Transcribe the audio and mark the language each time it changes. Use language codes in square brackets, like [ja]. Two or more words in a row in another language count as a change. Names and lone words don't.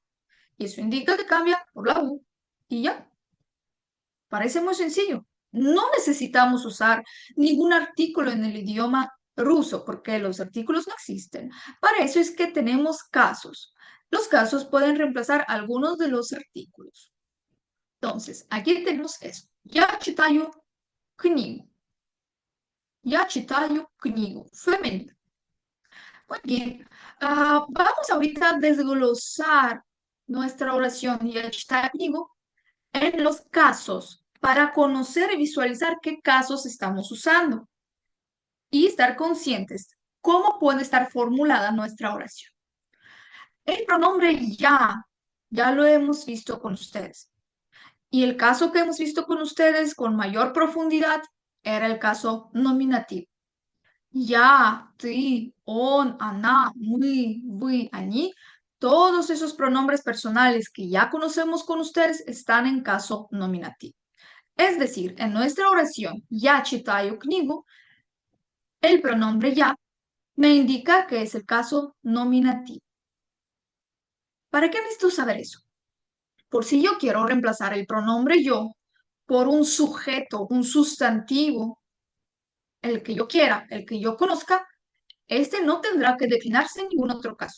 [es] Y eso indica que cambia por la U. Y ya, parece muy sencillo. No necesitamos usar ningún artículo en el idioma ruso porque los artículos no existen. Para eso es que tenemos casos. Los casos pueden reemplazar algunos de los artículos. Entonces, aquí tenemos eso. [ru] Я читаю книгу. Я читаю книгу. [es] Femenino. Muy bien. Vamos ahorita a desglosar nuestra oración [ru] Я читаю книгу [es] en los casos para conocer y visualizar qué casos estamos usando y estar conscientes cómo puede estar formulada nuestra oración. El pronombre ya lo hemos visto con ustedes. Y el caso que hemos visto con ustedes con mayor profundidad era el caso nominativo. [ru] Я, ты, он, она, мы, вы, они, [es] todos esos pronombres personales que ya conocemos con ustedes están en caso nominativo. Es decir, en nuestra oración, [ru] я читаю книгу, [es] el pronombre ya me indica que es el caso nominativo. ¿Para qué necesito saber eso? Por si yo quiero reemplazar el pronombre yo por un sujeto, un sustantivo, el que yo quiera, el que yo conozca, este no tendrá que declinarse en ningún otro caso.